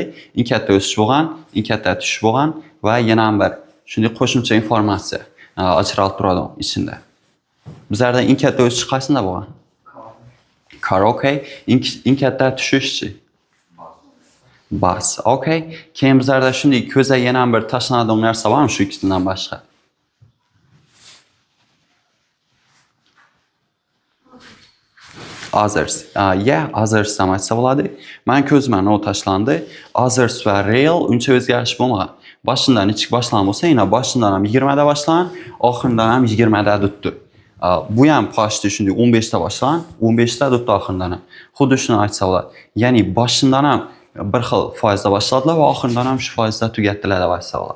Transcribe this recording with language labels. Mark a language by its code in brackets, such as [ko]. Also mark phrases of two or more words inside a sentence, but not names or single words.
[uz] Eng katta o'sish bo'lgan, eng katta tushish bo'lgan va yana bir shunday qo'shimcha informatsiya ajralib turadi ichida. Bizlarda eng katta o'sish qaysida bo'lgan? Car, okay. Eng katta tushishchi? Bus, okay. Keyin bizlarda shunday ko'zga yana bir tashlanadigan narsa bormi shu ikkisidan boshqa? Others. Yeah, others ham aytsa bo'ladi. Men ko'zimga not tashlandi. Others va rail uncha o'zgarish bo'lmagan. Boshidan ichki boshlangan bo'lsa, yana boshidan ham 20 da boshlangan, oxiridan ham 20 da tutdi. Bu ham pochta shunday 15 da boshlangan, 15 da tutdi oxiridan ham. Xuddi shuni aytsa bo'ladi. Ya'ni boshidan ham bir xil foizda boshladilar va oxiridan ham shu foizda tugatdilar deb aytsa bo'ladi.